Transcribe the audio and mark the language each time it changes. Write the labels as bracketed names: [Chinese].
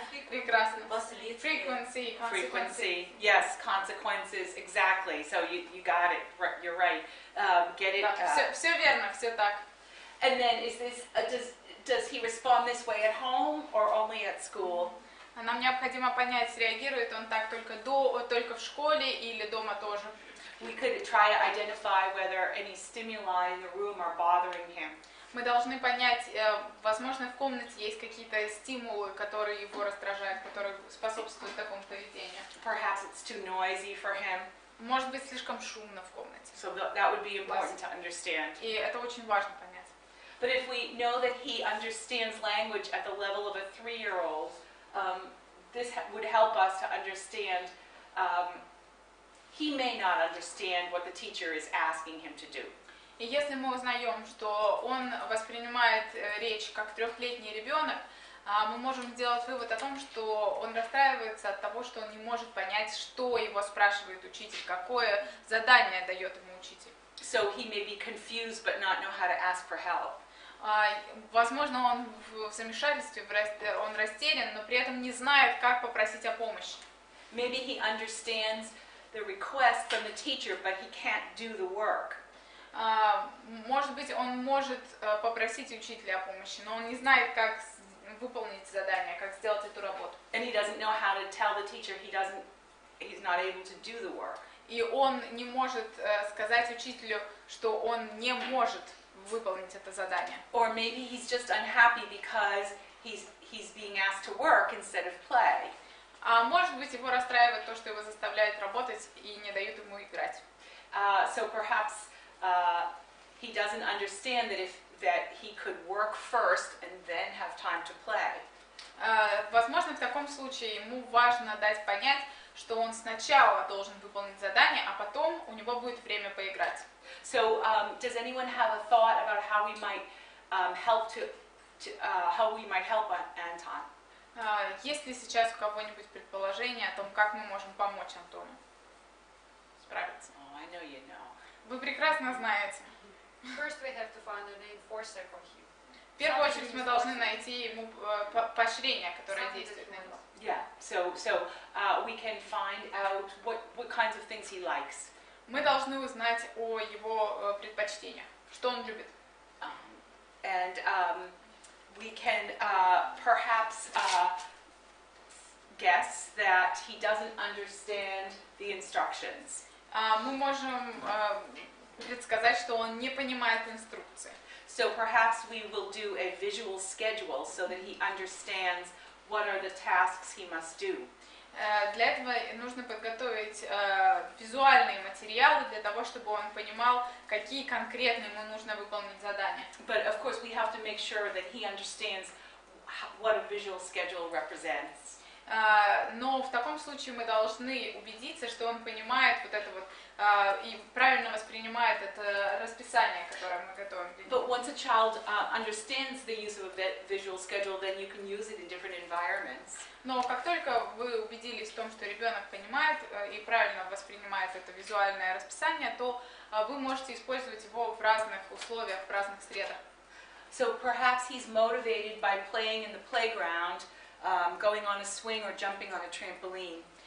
[Russian] Прекрасно. Последствия. [English] Frequency, consequency. Frequency, yes, consequences, exactly. So you got it, you're right. Get it. [Russian] Да, все верно, все так. [English] And then is this, does he respond this way at home or only at school? [Russian] Нам необходимо понять, реагирует он так только в школе или дома тоже. [English] We could try to identify whether any stimuli in the room are bothering him. [Russian] Мы должны понять, возможно, в комнате есть какие-то стимулы, которые его раздражают, которые способствуют такому поведению. [English] Perhaps it's too noisy for him. [Russian] Может быть, слишком шумно в комнате. [English] So that would be important to understand. [Russian] И это очень важно понять. [English] But if we know that he understands language at the level of a 3-year-old, this would help us to understand. He may not understand what the teacher is asking him to do. [Russian] И если мы узнаем, что он воспринимает речь как 3-летний ребенок, мы можем сделать вывод о том, что он расстраивается от того, что он не может понять, что его спрашивает учитель, какое задание дает ему учитель. [English] So he may be confused but not know how to ask for help. [Russian] Возможно, он в замешательстве, он растерян, но при этом не знает, как попросить о помощи. [English] Maybe he understands the request from the teacher, but he can't do the work. [Russian] Может быть, он может попросить учителя о помощи, но он не знает, как выполнить задание, как сделать эту работу. [English] And he doesn't know how to tell the teacher he's not able to do the work. [Russian] И он не может сказать учителю, что он не может выполнить это задание. [English] Or maybe he's just unhappy because he's being asked to work instead of play. [Russian] А может быть, его расстраивает то, что его заставляют работать и не дают ему играть. [English] So perhaps he doesn't understand that he could work first and then have time to play. [Russian] Возможно, в таком случае ему важно дать понять, что он сначала должен выполнить задание, а потом у него будет время поиграть. [English] So does anyone have a thought about how we might help Anton? [Russian] Есть ли сейчас у кого-нибудь предположение о том, как мы можем помочь Антону справиться? [English] Oh, I know you know. [Russian] Вы прекрасно знаете. [English] First we have to find an enforcer for him. [Russian] В первую очередь мы должны найти ему поощрение, которое действует на него. [English] Yeah. So we can find out what kinds of things he likes. [Russian] Мы должны узнать о его предпочтениях, что он любит. [English] And we can perhaps guess that he doesn't understand the instructions. [Russian] Мы можем предсказать, что он не понимает инструкции. [English] So perhaps we will do a visual schedule so that he understands what are the tasks he must do. [Russian] Для этого нужно подготовить визуальные материалы для того, чтобы он понимал, какие конкретно ему нужно выполнить задания. [English] But of course we have to make sure that he understands what a visual schedule represents. [Russian] Но в таком случае мы должны убедиться, что он понимает вот это вот и правильно воспринимает это расписание, которое мы готовим для него. [English] But once a child understands the use of a visual schedule, then you can use it in different environments. [Russian] Но как только вы убедились в том, что ребенок понимает и правильно воспринимает это визуальное расписание, то вы можете использовать его в разных условиях, в разных средах. [English] So perhaps he's motivated by playing in the playground, going on a swing or jumping on a trampoline.